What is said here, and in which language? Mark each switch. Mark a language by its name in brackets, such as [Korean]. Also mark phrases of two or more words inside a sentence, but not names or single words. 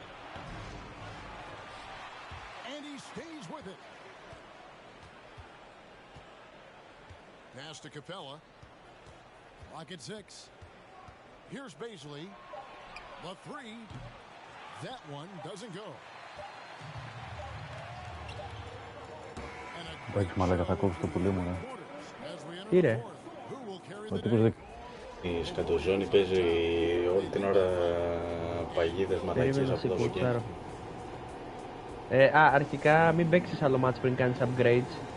[English] And he stays with it. Pass to Capella. Clock at 6. Here's Bazley. The 3. That one doesn't go. [Greek] Όχι μαλάκα, θα κόψει το πουλί μου, ναι. Τι ρε? Ο τύπος δεν... Η σκατοζώνη παίζει όλη την ώρα παγίδες μαλακίες από το βοκέ. Αρχικά μην παίξεις άλλο μάτς πριν κάνεις upgrades.